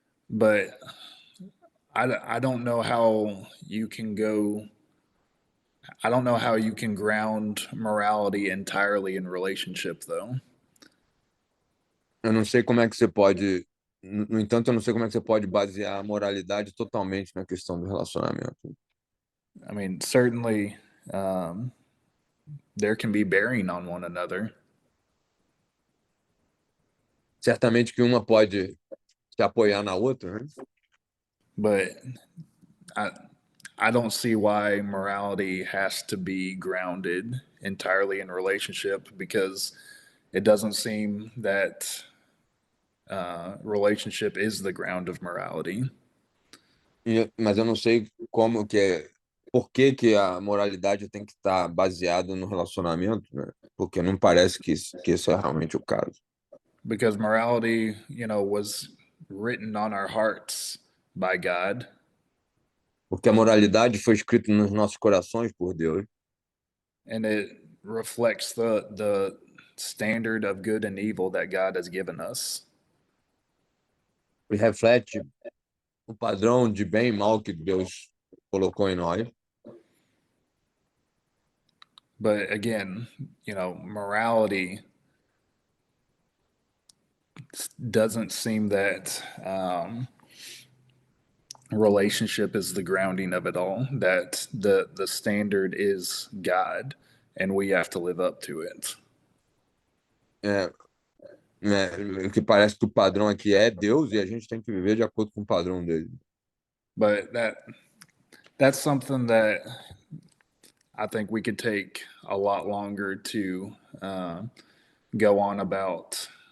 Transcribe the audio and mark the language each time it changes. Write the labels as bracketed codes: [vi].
[en] But I don't know how you can go. I don't know how you can ground morality entirely in relationship, though. [pt] Eu não sei como é que você pode, no entanto, eu não sei como é que você pode basear a moralidade totalmente na questão do relacionamento. [en] I mean, certainly there can be bearing on one another. [pt] Certamente que uma pode se apoiar na outra, né? [en] But I don't see why morality has to be grounded entirely in relationship, because it doesn't seem that relationship is the ground of morality. [pt] Mas eu não sei como que é, por que a moralidade tem que estar baseada no relacionamento, né? Porque não parece que esse é realmente o caso. [en] Because morality, was written on our hearts by God. [pt] Porque a moralidade foi escrita nos nossos corações por Deus. [en] And it reflects the standard of good and evil that God has given us. [pt] E reflete o padrão de bem e mal que Deus colocou em nós. [en] But again, morality doesn't seem that relationship is the grounding of it all, that the standard is God and we have to live up to it. [pt] O que parece que o padrão aqui é Deus e a gente tem que viver de acordo com o padrão dele. [en] But that's something that I think we could take a lot longer to go on about.